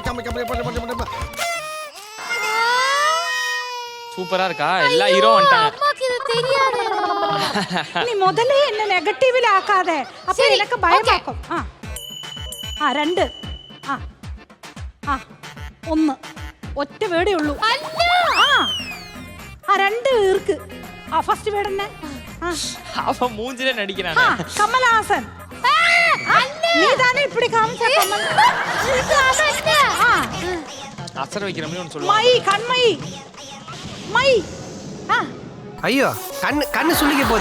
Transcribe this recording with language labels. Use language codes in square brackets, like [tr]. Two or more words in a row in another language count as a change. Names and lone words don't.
[ta] சூப்பரா இருக்கா? எல்லா ஹீரோ வந்துட்டாங்க. அம்மாக்கு இது தெரியாது. நீ முதல்ல என்ன நெகட்டிவ்ல ஆக்காத. அப்ப எனக்கு பயமாக்கும். [ml] രണ്ട്. ഒന്ന്. ഒറ്റ വേടേ ഉള്ളൂ. [ta] രണ്ട് ഇருக்கு. [en] first word [ta] என்ன? அவன் மூஞ்சிலே நடிக்கிறானே. கமலஹாசன். நீ தானே இப்படி காமிச்ச கமல். இது அவன். அசர வைக்கிற மாதிரி ஒன்னு சொல்லுவாங்க. மை கண்மை. மை. ஐயோ கண்ணு சுளிக்க போகுது.